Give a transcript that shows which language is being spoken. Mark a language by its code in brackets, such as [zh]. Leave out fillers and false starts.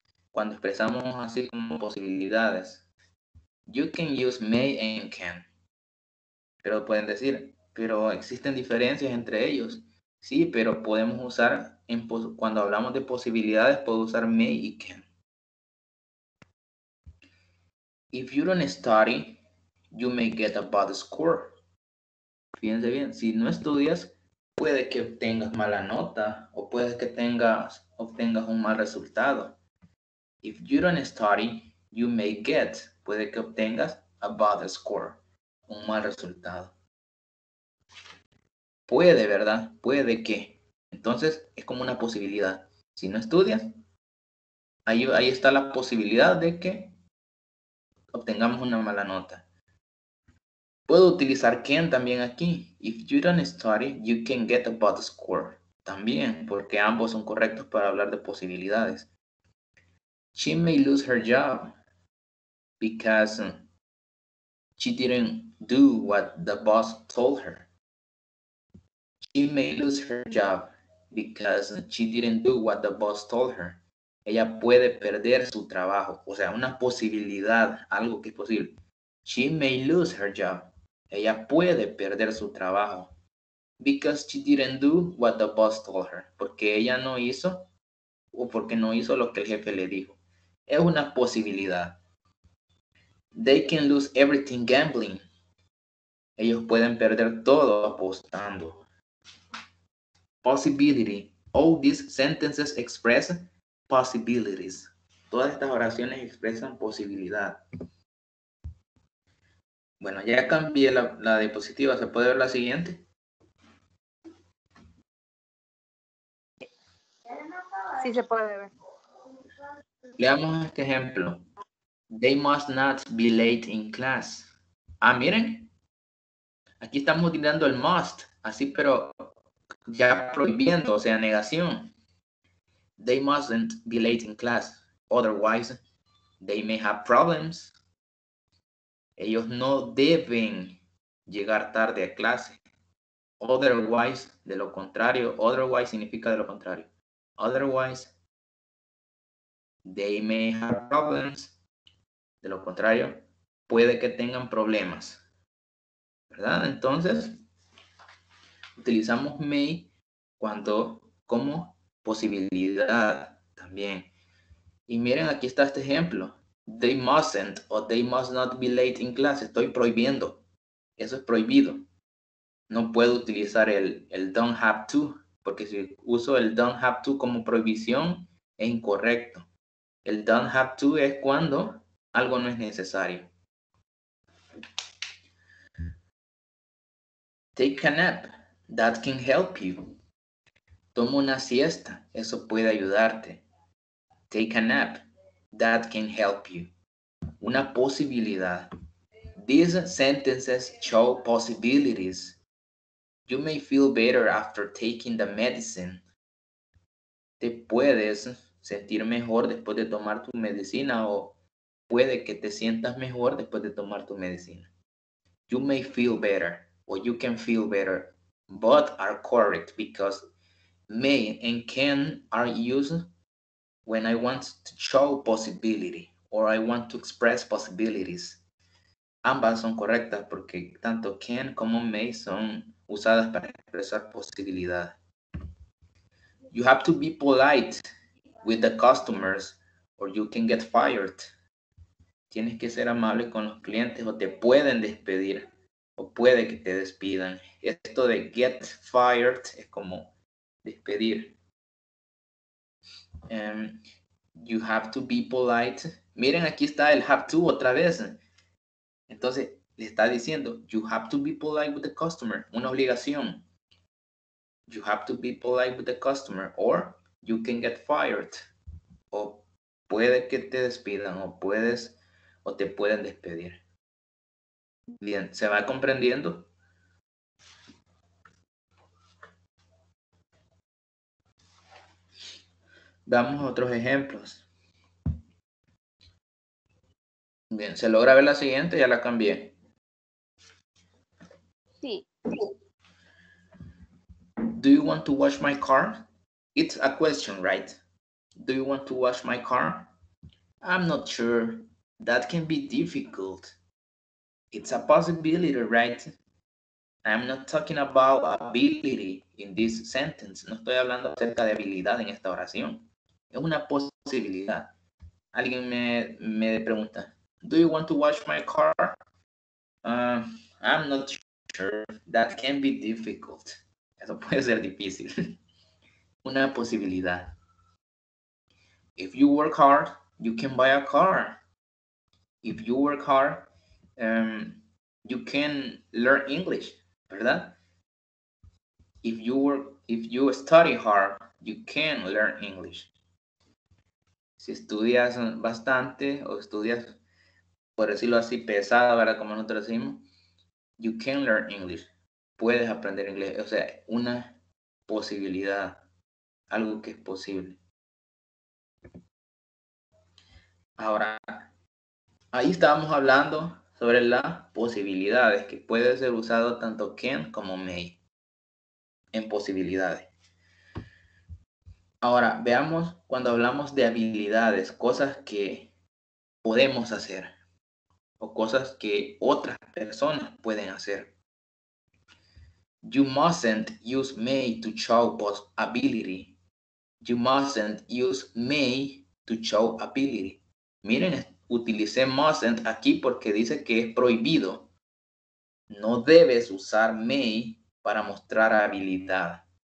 [es] Cuando expresamos así como posibilidades. [en] You can use may and can. [es] Pero pueden decir, pero existen diferencias entre ellos. Sí, pero podemos usar, cuando hablamos de posibilidades, puedo usar may y can. [en] If you don't study, you may get a bad score. [es] Fíjense bien, si no estudias, puede que obtengas mala nota o puede que obtengas un mal resultado. [en] If you don't study, you may get, [es] puede que obtengas [en] a bad score, [es] un mal resultado. Puede, ¿verdad? Puede que. Entonces es como una posibilidad. Si no estudias, ahí está la posibilidad de que obtengamos una mala nota. Puedo utilizar can también aquí. [en] If you don't study, you can get a bad score. [es] También, porque ambos son correctos para hablar de posibilidades. [en] She may lose her job because she didn't do what the boss told her. She may lose her job because she didn't do what the boss told her. [es] Ella puede perder su trabajo, o sea, una posibilidad, algo que es posible. [en] She may lose her job. [es] Ella puede perder su trabajo [en] because she didn't do what the boss told her. [es] Porque ella no hizo o porque no hizo lo que el jefe le dijo. Es una posibilidad. [en] They can lose everything gambling. [es] Ellos pueden perder todo apostando. [en] Possibility. All these sentences express possibilities. [es] Todas estas oraciones expresan posibilidad. Bueno, ya cambié la diapositiva. ¿Se puede ver la siguiente? Sí se puede ver. Leamos este ejemplo. [en] They must not be late in class. [es] Ah, miren. Aquí estamos utilizando el must. Así, pero ya prohibiendo, o sea, negación. [en] They mustn't be late in class. Otherwise, they may have problems. [es] Ellos no deben llegar tarde a clase. Otherwise, de lo contrario. Otherwise significa de lo contrario. [en] Otherwise, they may have problems. [es] De lo contrario, puede que tengan problemas. ¿Verdad? Entonces, utilizamos may como posibilidad también. Y miren, aquí está este ejemplo. [en] They mustn't o they must not be late in class. [es] Estoy prohibiendo. Eso es prohibido. No puedo utilizar el don't have to, porque si uso el don't have to como prohibición, es incorrecto. El don't have to es cuando algo no es necesario. [en] Take a nap. That can help you. [es] Toma una siesta. Eso puede ayudarte. [en] Take a nap. That can help you. [es] Una posibilidad. [en] These sentences show possibilities. You may feel better after taking the medicine. [es] Te puedes sentir mejor después de tomar tu medicina o puede que te sientas mejor después de tomar tu medicina. [en] You may feel better or you can feel better. Both are correct because may and can are used when I want to show possibility or I want to express possibilities. [es] Ambas son correctas porque tanto can como may son usadas para expresar posibilidad. You have to be polite with the customers or you can get fired. Tienes que ser amable con los clientes o te pueden despedir o puede que te despidan. Esto de get fired es como despedir. [en] You have to be polite. [es] Miren, aquí está el have to otra vez. Entonces, le está diciendo, [en] you have to be polite with the customer. [es] Una obligación. [en] You have to be polite with the customer or you can get fired. [es] O puede que te despidan o te pueden despedir. Bien, ¿se va comprendiendo? Veamos otros ejemplos. Bien, ¿se logra ver la siguiente? Ya la cambié. Sí. [en] Do you want to wash my car? It's a question, right? Do you want to wash my car? I'm not sure. That can be difficult. It's a possibility, right? I'm not talking about ability in this sentence. [es] No estoy hablando acerca de habilidad en esta oración. Es una posibilidad. Alguien me pregunta, [en] do you want to wash my car? I'm not sure. That can be difficult. [es] Eso puede ser difícil. Una posibilidad. [en] If you work hard, you can buy a car. If you work hard, you can learn English, ¿verdad? If you study hard, you can learn English. [es] Si estudias bastante o estudias, por decirlo así, pesada, ¿verdad? Como nosotros decimos, [en] you can learn English. [es] Puedes aprender inglés. O sea, una posibilidad, algo que es posible. Ahora, ahí estábamos hablando sobre las posibilidades que puede ser usado tanto can como may. en posibilidades. Ahora, veamos cuando hablamos de habilidades, cosas que podemos hacer o cosas que otras personas pueden hacer. [en] You mustn't use may to show ability. You mustn't use may to show ability. [es] Miren, utilicé mustn't aquí porque dice que es prohibido. No debes usar may para mostrar habilidad.